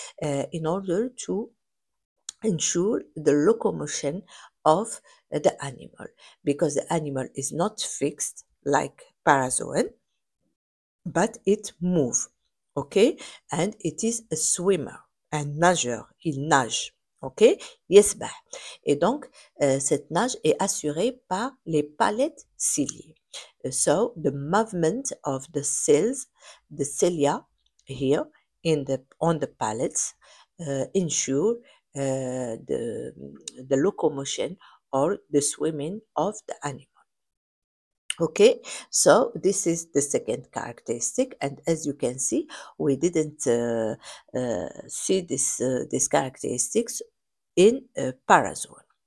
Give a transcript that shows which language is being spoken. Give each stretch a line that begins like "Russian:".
English: In order to ensure the locomotion of the animal, because the animal is not fixed like parazoan, but it moves. Okay, and it is a swimmer,
French: un nageur, il nage.
Arabic: Ok, يسبح.
French: Et donc, cette nage est assurée par les palettes ciliées.
English: So, the movement of the cells, the cilia here, on the pallets ensure the locomotion or the swimming of the animal. Okay, so this is the second characteristic, and as you can see, we didn't see these characteristics in parazoan.